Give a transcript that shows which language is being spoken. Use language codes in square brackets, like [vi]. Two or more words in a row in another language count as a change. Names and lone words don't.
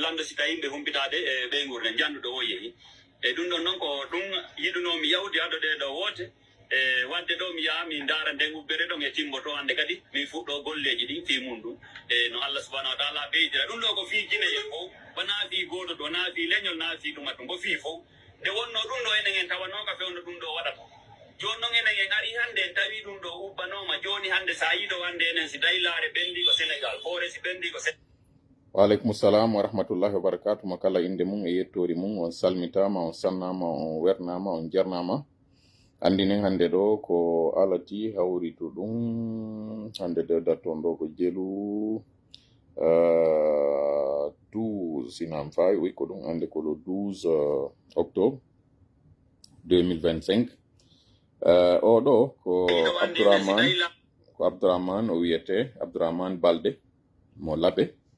[ff] lando sita yimbe humpitade e be ngurde jandudo o yehi e dum don non ko dum yiduno mi yawdi adode do wote e wadde do mi yaami ndara den ubbere don e timboto hande kadi mi fuddo golleji di fi mundu e no [ar] الله سبحانه وتعالى [ff] beydira dum do ko fi jine e fo bana fi godo do na fi lenyol na fi dum atum bo fi fo de wonno dum do enen en tawano ka fewno dum do wadata jon non enen en ari hande tawi dum do ubbanoma joni hande sayido hande enen si daylare bendi ko Senegal fore si bendi ko [ar] وعليكم السلام ورحمة الله وبركاته. [ff] Makala inde mum e yettori mum on salmitama on sannama on wernama on jarnama andinen hande do ko alati hawritu dum hande de daton do ko jelu 12 sinan fay wi ko dum ande ko [fr] le 12 octobre 2025 [ff] o do ko Abdourahmane o wiyete Abdourahmane Balde mo labe